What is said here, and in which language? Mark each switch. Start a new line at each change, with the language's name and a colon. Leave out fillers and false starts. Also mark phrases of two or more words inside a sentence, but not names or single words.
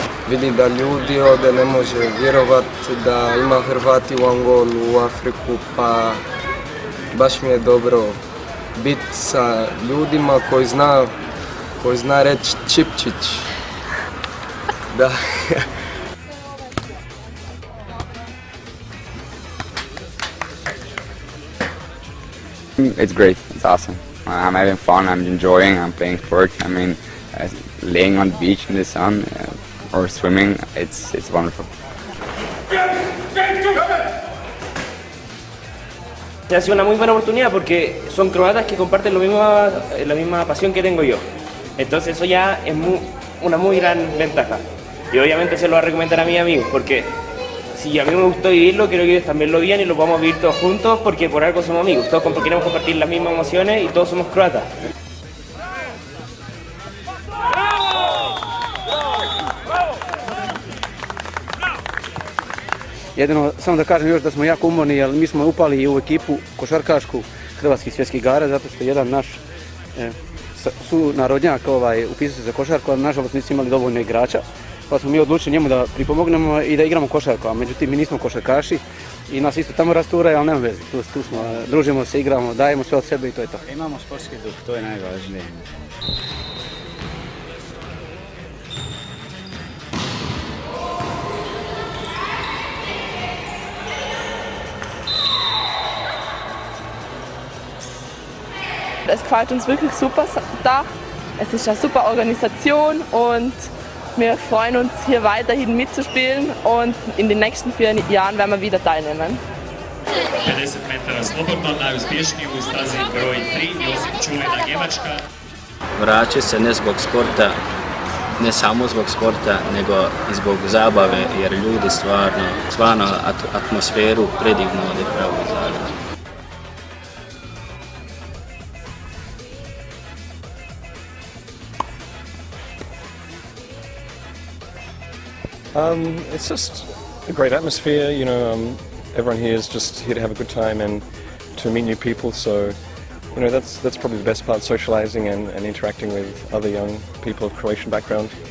Croatian: vidi da ljudi ovdje ne može vjerovati da ima Hrvati u Angolu, u Afriku, pa baš mi je dobro biti sa ljudima koji zna reći čipčić. Da.
English: It's great. It's awesome. I'm having fun. I'm enjoying. I'm playing sport. I mean, laying on the beach in the sun or swimming. It's wonderful.
Spanish: Ha sido una muy buena oportunidad porque son croatas que comparten la misma pasión que tengo yo. Entonces eso ya es una muy gran ventaja. Y obviamente se lo voy a recomendar a mis amigos porque si a mí me gustó vivirlo, quiero que ellos también lo vivan y lo podamos vivir todos juntos porque por algo somos amigos. Todos queremos compartir las mismas emociones y todos somos croatas.
Croatian: Jedino, samo da kažem još da smo jako umorni, jer mi smo upali u ekipu košarkašku Hrvatskih svjetskih igara, zato što jedan naš sunarodnjak upisao se za košarku, ali nažalost nismo imali dovoljno igrača, pa smo mi odlučili njemu da pripomognemo i da igramo košarku, a međutim mi nismo košarkaši i nas isto tamo rasturaju, ali nema veze, tu smo, družimo se, igramo, dajemo sve od sebe i to je to. Imamo sportski duh, to je najvažnije.
German: Es gefällt uns wirklich super da. Es ist eine super Organisation und wir freuen uns, hier weiterhin mitzuspielen und in den nächsten 4 Jahren werden wir wieder teilnehmen.
Croatian: 50 metara slobodno, najuspješniji u stazi broj 3, Josip Čulina, Njemačka. Vraća se ne zbog sporta, ne samo zbog sporta, nego i zbog zabave, jer ljudi stvarno atmosferu predivno odigraju u Zagrebu.
English: It's just a great atmosphere, you know, everyone here is just here to have a good time and to meet new people, so, you know, that's probably the best part, socializing and interacting with other young people of Croatian background.